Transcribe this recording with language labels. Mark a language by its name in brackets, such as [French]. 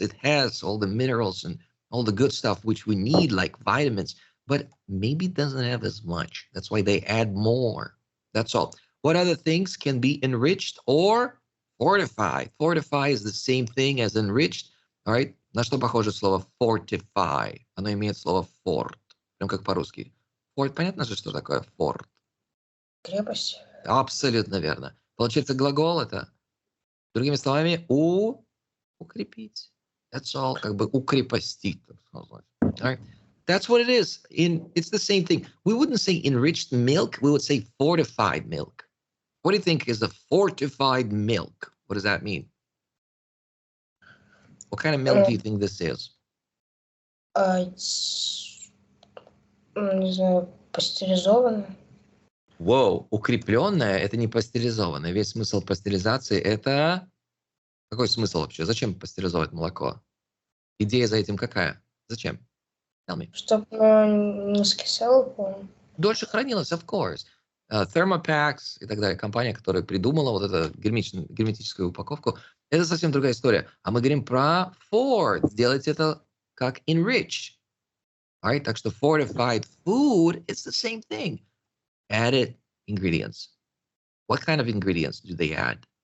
[English] It has all the minerals and all the good stuff which we need, like vitamins, but maybe it doesn't have as much. That's why they add more. That's all. What other things can be enriched or fortified? Fortify is the same thing as enriched. All right? [Russian] На что похоже слово fortify? Оно имеет слово fort. Прям как по-русски. Fort, понятно же, что такое fort? Крепость. Абсолютно верно. Получается, глагол это, другими словами, укрепить. [English] That's all, [Russian] как бы укрепостить. [English] All right? That's what it is. It's the same thing. We wouldn't say enriched milk. We would say fortified milk. What do you think is a fortified milk? What does that mean? What kind of milk do you think this is? It's, [Russian] не знаю, пастеризованное. Воу, укрепленное – это не пастеризованное. Весь смысл пастеризации – это… Какой смысл вообще? Зачем пастеризовать молоко? Идея за этим какая? Зачем? [English] Tell me. [Russian] Чтобы оно не скисало, по-моему. Дольше хранилось, [English] of course. [Russian] Thermopacks и так далее. Компания, которая придумала вот эту герметическую упаковку, это совсем другая история. А мы говорим про Ford. Сделать это как enrich. [English] Right? [Russian] Так что [English] fortified food, it's the same thing. Added ingredients. What kind of ingredients do they add?